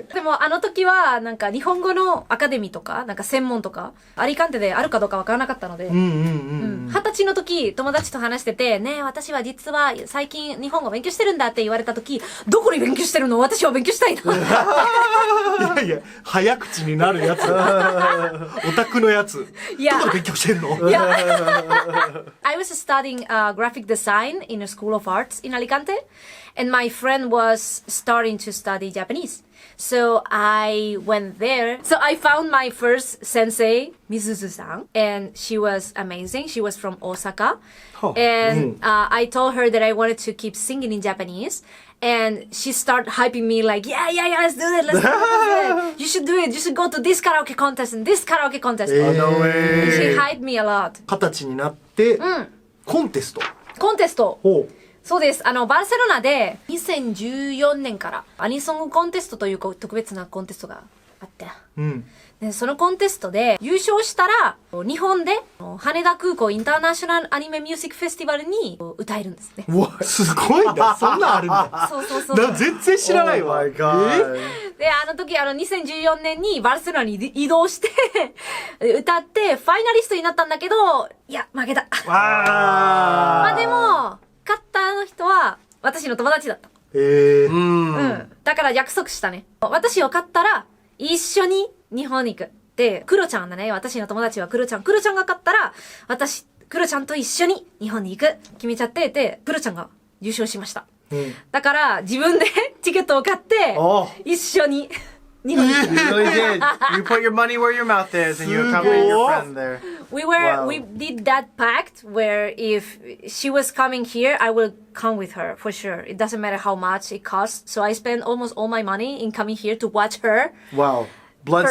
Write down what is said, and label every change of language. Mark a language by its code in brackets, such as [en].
[ja] でもあの時はなんか日本語のアカデミーとかなんか専門とかアリカンテであるかどうかわからなかったので、20歳の時友達と話してて、ねえ私は実は最近日本語勉強してるんだって言われた時、どこに勉強してるの？私は勉強したいの。いやいや、早口になるやつ。オタクのやつ。いやどこで勉強してるの？いや [en] I was studying graphic design in a school of arts in Alicante, and my friend was starting to study Japanese. So I went there. So I found my first sensei, Mizuzu-san, and she was amazing. She was from Osaka. And I told her that I wanted to keep singing in Japanese. And she started hyping me like, yeah, let's do it, let's do it. You should do it. You should go to this karaoke contest and this karaoke contest. No And way. she hyped me a lot. [ja] 20歳になって、コンテスト。コンテスト。ほう。そうです。バルセロナで2014年からアニソングコンテストという特別なコンテストがあって。うんで、そのコンテストで優勝したら、日本で羽田空港インターナショナルアニメミュージックフェスティバルに歌えるんですね。うわすごいなそんなんあるんだそうそうそう。全然知らないわ [en] Oh my god. [ja] で、あの時、2014年にバルセロナに移動して歌って、ファイナリストになったんだけど、いや、負けた。まあでも、勝ったの人は、私の友達だった。うん。だから約束したね。私を勝ったら、一緒に日本に行く。で、クロちゃんだね。私の友達はクロちゃん。クロちゃんが勝ったら、私、クロちゃんと一緒に日本に行く。決めちゃって、で、クロちゃんが優勝しました。だから、自分でチケットを買って、一緒に日本に行く。 [en] You really did. You put your money where your mouth is, and you accompanied your friend there. We did that pact where if she was coming here, I will come with her for sure. It doesn't matter how much it costs. So I spent almost all my money in coming here to watch her Wow. Blood